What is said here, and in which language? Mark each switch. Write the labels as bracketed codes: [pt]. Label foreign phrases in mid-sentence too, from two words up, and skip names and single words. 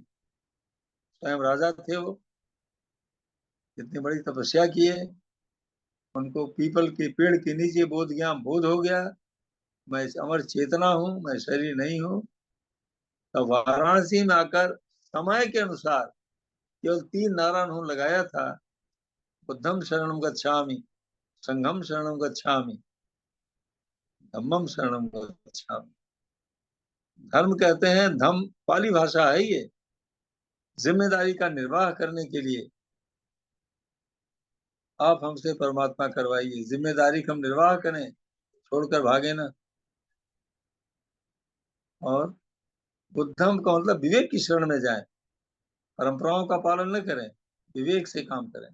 [hi] स्वयं राजा थे वो, इतनी बड़ी तपस्या किए, उनको पीपल के पेड़ के नीचे बोध ज्ञान बोध हो गया, मैं अमर चेतना हूँ, मैं शरीर नहीं हूँ। तब वाराणसी में आकर समय के अनुसार केवल 3 नारा उन्होंने लगाया था, [pi] बुद्धम शरणम गच्छामि, संघम शरणम गच्छामि, धम्मम शरणम गच्छामि। [hi] धर्म कहते हैं, धम पाली भाषा है ये, जिम्मेदारी का निर्वाह करने के लिए। आप हमसे परमात्मा करवाइए, जिम्मेदारी का हम निर्वाह करें, छोड़कर भागे ना। और बुद्धम का मतलब विवेक की शरण में जाएं, परंपराओं का पालन न करें, विवेक से काम करें।